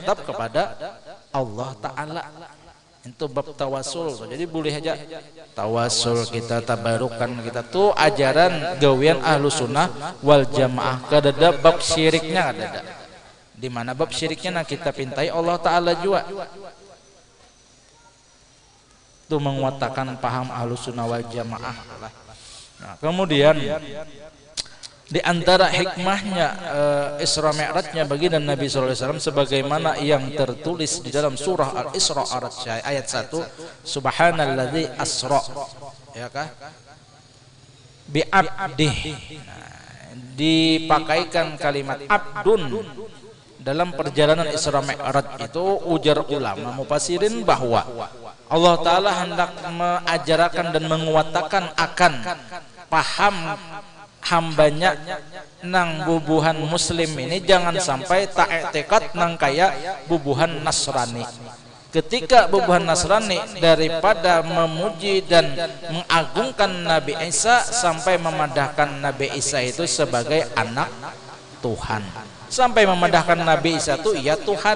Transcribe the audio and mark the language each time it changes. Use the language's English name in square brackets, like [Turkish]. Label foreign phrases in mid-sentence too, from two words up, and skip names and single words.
[Indonesian] Mintanya tetap kepada Allah Ta'ala. Itu bab tawasul. [Banjar] Jadi boleh aja tawasul kita, tabarukan kita tuh ajaran gawean ahlu sunnah wal jamaah. Kadada bab syiriknya kadada. Di mana bab syiriknya nah kita pintai Allah Ta'ala juga. [Indonesian] Itu menguatkan paham ahlu sunnah wal jamaah. Nah, kemudian di antara hikmahnya Isra Mi'rajnya baginda Nabi SAW sebagaimana yang tertulis di dalam surah Al-Isra ayat 1, [Arabic] سبحان الذي أسرى, [Indonesian] ya kah, [Arabic] بعبده. [Indonesian] Dipakaikan kalimat abdun dalam perjalanan Isra Mi'raj itu, ujar ulama mufassirin bahwa Allah Ta'ala hendak mengajarkan dan menguatkan akan paham hambanya nang bubuhan muslim ini jangan sampai tak i'tiqad nang kaya bubuhan Nasrani. Ketika bubuhan Nasrani daripada memuji dan mengagungkan Nabi Isa sampai memadahkan Nabi Isa itu sebagai anak Tuhan, sampai memadahkan Nabi Isa itu ya Tuhan.